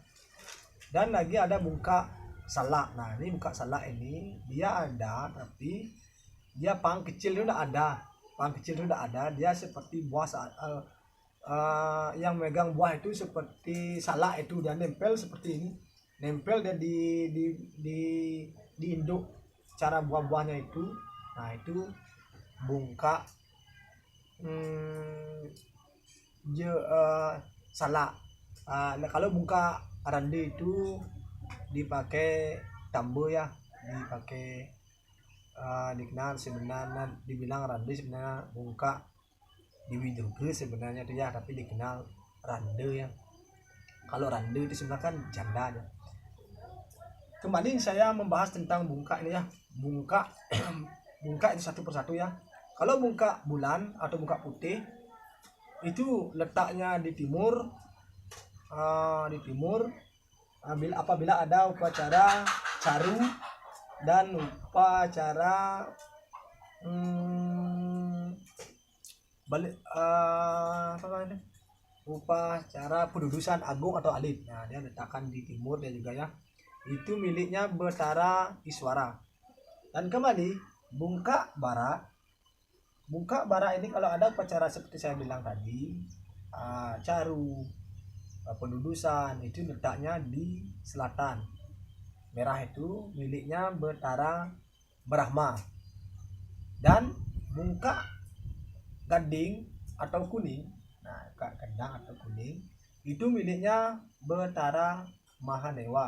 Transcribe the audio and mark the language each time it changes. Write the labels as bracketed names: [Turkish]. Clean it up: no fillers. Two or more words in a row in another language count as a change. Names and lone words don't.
[Indonesian] Dan lagi ada bungkak salak. Nah ini bungkak salak ini dia ada, tapi dia pang kecil itu udah ada, pang kecil itu udah ada, dia seperti buah yang megang buah itu seperti salak itu, dia nempel seperti ini, nempel dia di induk cara buah-buahnya itu. Nah itu bungkak salak. Kalau bungkak rande itu dipakai tambo ya, dipakai dikenal sebenarnya, dibilang rande sebenarnya bungkak Dewi Durga sebenarnya itu ya, tapi dikenal rande ya. Kalau rande itu sebenarnya kan janda ya. Kembali saya membahas tentang bungkak ini ya, bungkak bungkak itu satu persatu ya. Kalau bungkak bulan atau bungkak putih itu letaknya di timur, apabila ada upacara caru dan upacara upacara pendudusan agung atau alit. Nah dia letakkan di timur dia juga ya, itu miliknya Betara Iswara. Dan kembali bungkak bara, bungkak bara ini kalau ada upacara seperti saya bilang tadi, caru, pendudusan, itu letaknya di selatan. Merah itu miliknya Betara Brahma. Dan bungkak gading atau kuning, nah gadang atau kuning itu miliknya Betara Mahadewa.